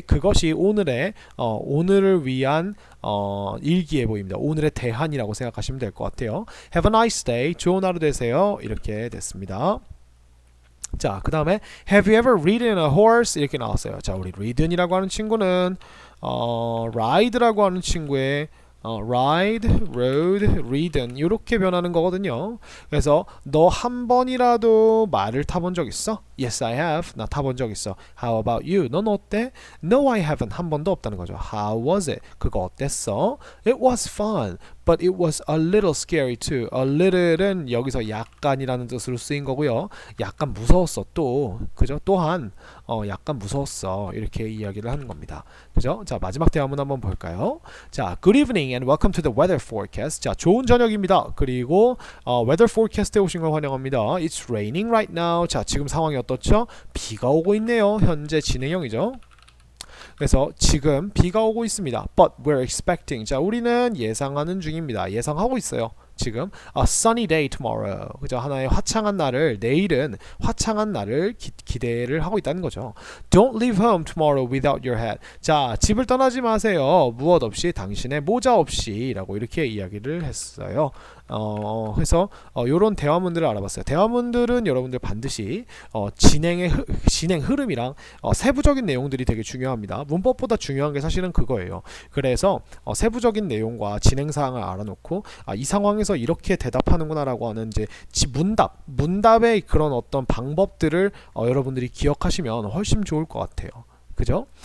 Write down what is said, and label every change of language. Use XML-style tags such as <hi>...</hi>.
<ko>그것이 오늘의 오늘을 위한 일기예보입니다. 오늘의 대한이라고 생각하시면 될 것 같아요.</ko> <en>Have a nice day.</en> <ko>좋은 하루 되세요. 이렇게 됐습니다. 자, 그 다음에</ko> <en>Have you ever ridden a horse?</en> <ko>이렇게 나왔어요. 자, 우리 ridden이라고 하는 친구는 ride라고 하는 친구의 ride, rode, ridden 이렇게 변하는 거거든요. 그래서 너 한 번이라도 말을 타본 적 있어?</ko> <en>Yes, I have.</en> <ko>나 타본 적 있어.</ko> <en>How about you?</en> <ko>넌 어때?</ko> <en>No, I haven't.</en> <ko>한 번도 없다는 거죠.</ko> <en>How was it?</en> <ko>그거 어땠어?</ko> <en>It was fun, but it was a little scary too.</en> <ko>A little은 여기서 약간이라는 뜻으로 쓰인 거고요. 약간 무서웠어 또. 그죠? 또한 약간 무서웠어. 이렇게 이야기를 하는 겁니다. 그죠? 자, 마지막 대화문 한번 볼까요?</ko> <en>자, Good evening and welcome to the weather forecast.</en> <ko>자, 좋은 저녁입니다. 그리고 weather forecast에 오신 걸 환영합니다.</ko> <en>It's raining right now.</en> <ko>자, 지금 상황이 어떻죠? 비가 오고 있네요. 현재 진행형이죠. 그래서 지금 비가 오고 있습니다.</ko> <en>But we're expecting.</en> <ko>자, 우리는 예상하는 중입니다. 예상하고 있어요. 지금</ko> <en>a sunny day tomorrow.</en> <ko>그죠? 하나의 화창한 날을 내일은 화창한 날을 기대를 하고 있다는 거죠.</ko> <en>Don't leave home tomorrow without your hat.</en> <ko>자, 집을 떠나지 마세요. 무엇 없이 당신의 모자 없이라고 이렇게 이야기를 했어요. 그래서 요런 대화문들을 알아봤어요. 대화문들은 여러분들 반드시 진행 흐름이랑 세부적인 내용들이 되게 중요합니다. 문법보다 중요한 게 사실은 그거예요. 그래서 세부적인 내용과 진행 사항을 알아놓고 이 상황에서 이렇게 대답하는구나라고 하는 이제 문답의 그런 어떤 방법들을 여러분들이 기억하시면 훨씬 좋을 것 같아요. 그죠?</ko>